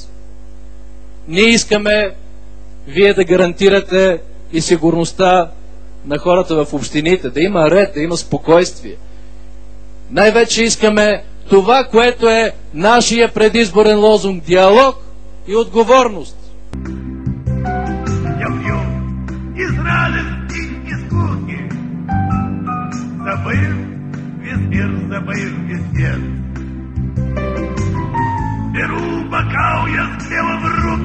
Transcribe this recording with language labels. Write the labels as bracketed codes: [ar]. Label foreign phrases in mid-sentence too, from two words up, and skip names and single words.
[bg] Ние искаме вие да гарантирате и сигурността на хората в общините, да има ред, да има спокойствие. Най-вече искаме това, което е нашия предизборен лозунг – диалог и отговорност. [ru] Я пью из радости и скуки, забыв весь мир, забыв весь свет. Беру бокал я слева в